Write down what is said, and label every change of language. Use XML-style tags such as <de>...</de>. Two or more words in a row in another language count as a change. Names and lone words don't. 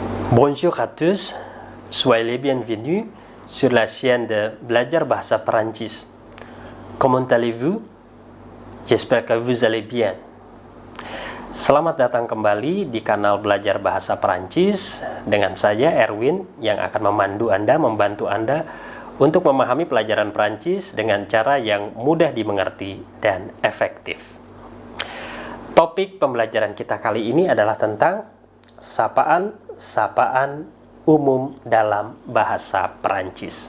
<fr>Bonjour à tous, soyez les bienvenus sur la chaîne de Belajar Bahasa Perancis. Comment allez-vous? J'espère que vous allez bien.</fr> <id>Selamat datang kembali di kanal Belajar Bahasa Perancis dengan saya Erwin yang akan memandu Anda, membantu Anda untuk memahami pelajaran Perancis dengan cara yang mudah dimengerti dan efektif. Topik pembelajaran kita kali ini adalah tentang sapaan umum dalam bahasa Perancis.</id>